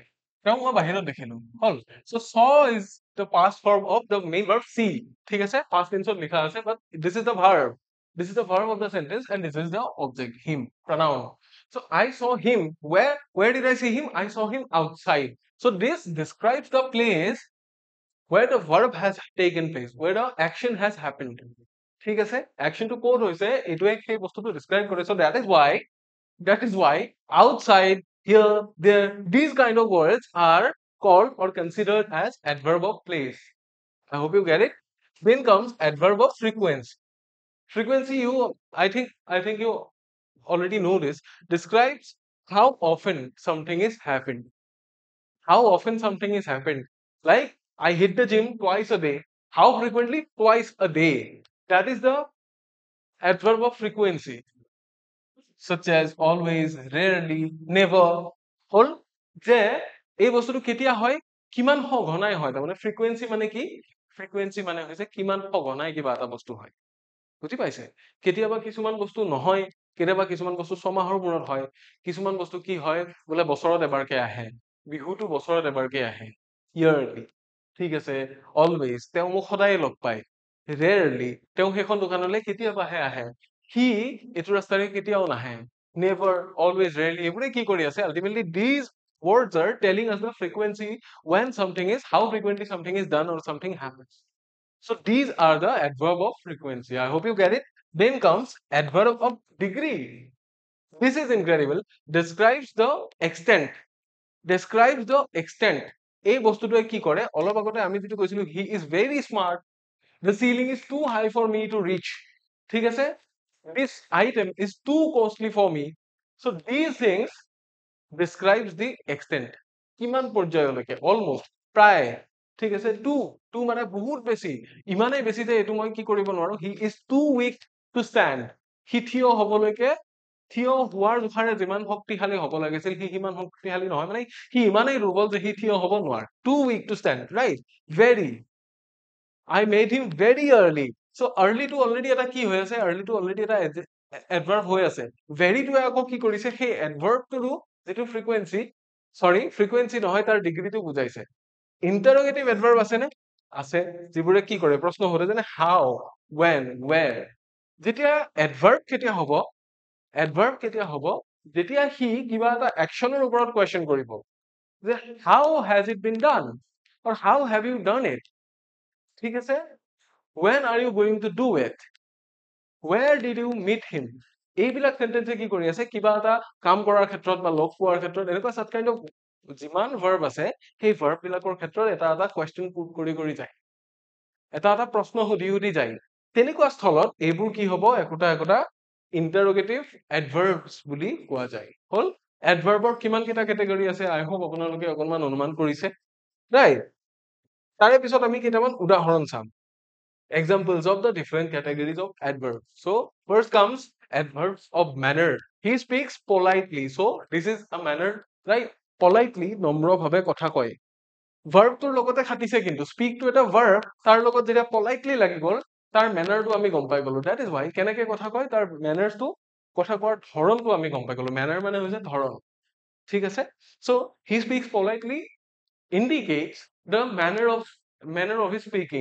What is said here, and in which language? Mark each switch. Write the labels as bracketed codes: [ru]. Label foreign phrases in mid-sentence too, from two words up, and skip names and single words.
[as] তেওঁক মই বাহিৰত দেখিলো, হল। [en] So saw is the past form of the main verb see. [as] ঠিক আছে, [en] past tense [as] ত লিখা আছে, [en] but this is the verb. This is the verb of the sentence, and this is the object, him, pronoun. So I saw him. Where did I see him? I saw him outside. So this describes the place where the verb has taken place, where the action has happened. [as] ঠিক আছে, action টো ক'ত হৈছে এইটোৱে সেই বস্তুটো describe কৰে. [en] So that is why outside, here, there, these kind of words are called or considered as adverb of place. I hope you get it. Then comes adverb of frequency. Frequency, I think you already know this, describes how often something is happened. How often something is happened. Like I hit the gym twice a day. How frequently? Twice a day. That is the adverb of frequency. Such as always, rarely, never. [as] হল যে এই বস্তুটো কেতিয়া হয়, কিমান সঘনাই হয়। তাৰমানে ফ্ৰিকুৱেঞ্চি মানে কি? ফ্ৰিকুৱেঞ্চি মানে হৈছে কিমান সঘনাই কিবা এটা বস্তু হয়। বুজি পাইছে? কেতিয়াবা কিছুমান বস্তু নহয়, কেতিয়াবা কিছুমান বস্তু ছমাহৰ মূৰত হয়, কিছুমান বস্তু কি হয় বোলে বছৰত এবাৰকে আহে, বিহুটো বছৰত এবাৰকে আহে, ইয়াৰলি। ঠিক আছে, অলৱেজ, তেওঁ মোক সদায় লগ পায়। ৰেয়াৰলি, তেওঁ সেইখন দোকানলৈ কেতিয়াবাহে আহে। সি এইটো ৰাস্তাৰে কেতিয়াও নাহে। [en] never, always, rarely, [as] এইবোৰে কি কৰি আছে? [en] আল্টিমেটলি these words are telling us the frequency when something is, how frequently something is done or something happens. So these are the adverb of frequency. I hope you get it. Then comes adverb of degree. This is incredible. Describes the extent. Describes the extent. [as] এই বস্তুটোৱে কি কৰে? অলপ আগতে আমি যেটো কৈছিলো, [en] he is very smart. The ceiling is too high for me to reach. [as] ঠিক আছে? [en] This item is too costly for me. So these things describes the extent. [as] কিমান পৰ্যায়লৈকে? Almost, প্ৰায়। ঠিক আছে, টু মানে বহুত বেছি, ইমানেই বেছি যে এইটো মই কি কৰিব নোৱাৰো। [en] He is too weak to stand. [as] সি থিয় হবলৈকে, থিয় হোৱাৰ জোখাৰে যিমান শক্তিশালী হব লাগিছিল সি সিমান শক্তিশালী নহয়, মানে সি ইমানেই দুৰ্বল যে সি থিয় হব নোৱাৰে। [en] Too weak to stand, right? Very. I made him very early. So early [as] টো already এটা কি হৈ আছে? Early টো already এটা adverb হৈ আছে। Very টোৱে আকৌ কি কৰিছে? সেই adverb টোৰো যিটো frequency নহয়, তাৰ ডিগ্ৰীটো বুজাইছে। [en] Interrogative adverb [as] আছে নে? আছে যিবোৰে কি কৰে প্ৰশ্ন সোধে যেনে [en] how when where [as] যেতিয়া এডভাৰ্ব কেতিয়া হ'ব যেতিয়া সি কিবা এটা একচনৰ ওপৰত কোৱেশ্চন কৰিব যে [en] how has it been done or how have you done it [as] ঠিক আছে [en] when are you going to do it where did you meet him [as] এইবিলাক সেন্টেন্সে কি কৰি আছে কিবা এটা কাম কৰাৰ ক্ষেত্ৰত বা লগ পোৱাৰ ক্ষেত্ৰত এনেকুৱা সাত [en] kind of [as] যিমান ভাৰ্ব আছে সেই ভাৰ্ব বিলাকৰ ক্ষেত্ৰত এটা এটা [en] question put [as] কৰি যায় এটা এটা প্ৰশ্ন সুধি যায় তেনেকুৱা স্থলত এইবোৰ কি হ'ব একোটা [en] interrogative adverbs [as] বুলি কোৱা যায় হল এডভাৰ্বৰ কিমান কেইটা কেটেগৰী আছে [en] I hope [as] আপোনালোকে অকনমান অনুমান কৰিছে ৰাইট তাৰে পিছত আমি কেইটামান উদাহৰণ চাম [en] examples of the different categories of adverbs. So first comes adverbs of manner. He speaks politely. So this is a manner, right? Politely, [as] নম্ৰ ভাৱে কথা কয়। Verb তোৰ লগতে খাটিছে কিন্তু [en] speak to [as] এটা verb তাৰ লগত যেতিয়া politely লাগি গ'ল তাৰ manner টো আমি গম পাই গলো। [en] That is why [as] কেনেকে কথা কয় তাৰ manners টো কথা কোৱাৰ ধৰণটো আমি গম পাই গলো। Manner মানে হৈছে ধৰণ। ঠিক আছে? [en] So he speaks politely indicates the manner of his speaking.